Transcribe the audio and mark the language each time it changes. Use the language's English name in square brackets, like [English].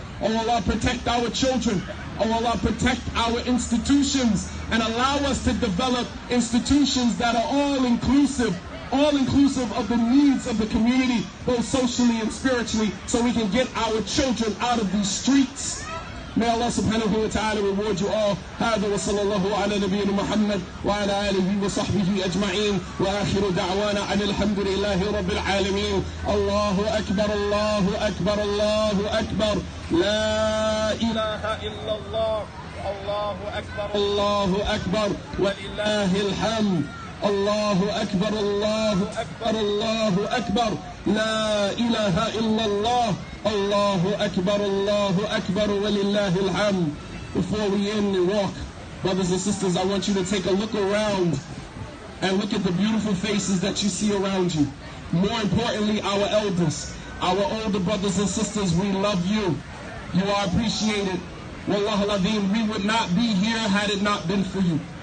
[English] Oh Allah, protect our children. Oh Allah, protect our institutions and allow us to develop institutions that are all inclusive of the needs of the community, both socially and spiritually, so we can get our children out of these streets. May Allah subhanahu wa ta'ala reward you all. [Arabic] هذا وصلى الله على نبينا محمد وعلى آله وصحبه أجمعين وآخر دعوانا أن الحمد لله رب العالمين. الله أكبر الله أكبر الله أكبر لا إله إلا الله الله أكبر الله أكبر ولله الحمد. الله أكبر الله أكبر الله أكبر لا إله إلا الله الله أكبر الله أكبر ولله الحمد. [English] Before we end and walk, brothers and sisters, I want you to take a look around and look at the beautiful faces that you see around you. More importantly, our elders, our older brothers and sisters, we love you. You are appreciated. Wallah al-Azim, we would not be here had it not been for you.